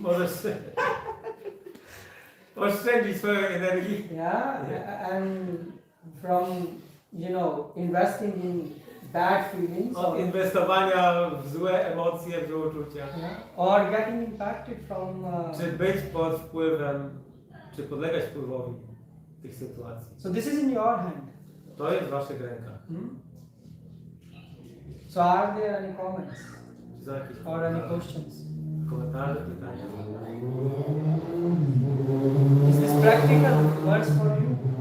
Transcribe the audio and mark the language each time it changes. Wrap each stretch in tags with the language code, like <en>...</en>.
<pl>Możesz oszczędzić swoją energię.</pl> <en>Yeah, and from, investing in bad feelings</en> <pl>Od inwestowania w złe emocje, w złe uczucia.</pl> <en>or getting impacted from.</en> <pl>Czy być pod wpływem, czy podlegać wpływowi tych sytuacji.</pl> <en>So this is in your hand.</en> <pl>To jest w waszych rękach.</pl> <en>So are there any comments</en> <pl>Czy są jakieś</pl> <en>or any questions?</en> <pl>komentarze, pytania?</pl> <en>Is this practical words for you?</en>